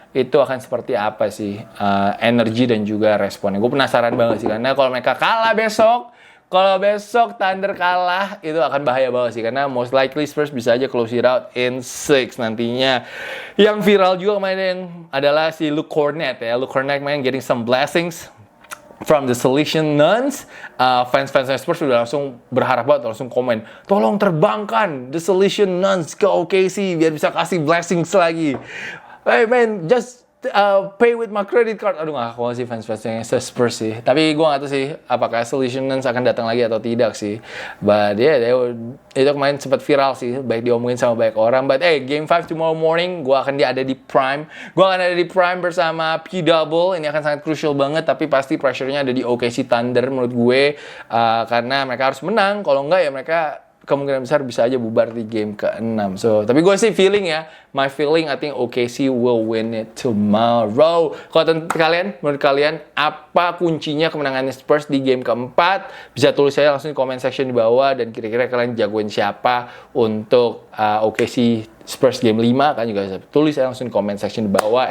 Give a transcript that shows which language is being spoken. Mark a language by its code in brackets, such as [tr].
[id] Itu akan seperti apa sih energi dan juga responnya. Gue penasaran banget sih, karena kalau mereka kalah besok, kalau besok Thunder kalah, itu akan bahaya banget sih. Karena [en] most likely [id] Spurs bisa aja [en] close it out in 6 [id] nantinya. Yang viral juga kemarin adalah si Luke Kornet ya. [en] Luke Kornet main getting some blessings from the Salesian Nuns. [id] Fans-fans Spurs sudah langsung berharap banget, langsung komen, tolong terbangkan the Salesian Nuns ke OKC biar bisa kasih blessings lagi. [en] Hey man, just pay with my credit card. [id] Aduh gak aku sih fans-fansnya Spurs sih. Tapi gue gak tahu sih apakah Salesian Nuns akan datang lagi atau tidak sih. [en] But yeah, [id] itu kemarin sempat viral sih, baik diomongin sama banyak orang. [en] But hey, Game 5 tomorrow morning, [id] gue akan ada di Prime. Gue akan ada di Prime bersama P-Double. Ini akan sangat crucial banget, tapi pasti pressure-nya ada di OKC Thunder menurut gue. Karena mereka harus menang, kalau enggak ya mereka kemungkinan besar bisa aja bubar di game ke-6. [en] So, [id] tapi gue sih feeling ya, [en] my feeling I think OKC will win it tomorrow. [id] Kalau menurut kalian, apa kuncinya kemenangan Spurs di game ke-4? Bisa tulis saya langsung di comment section di bawah, dan kira-kira kalian jagoin siapa untuk OKC Spurs game 5, kan juga bisa tulis saya langsung di comment section di bawah.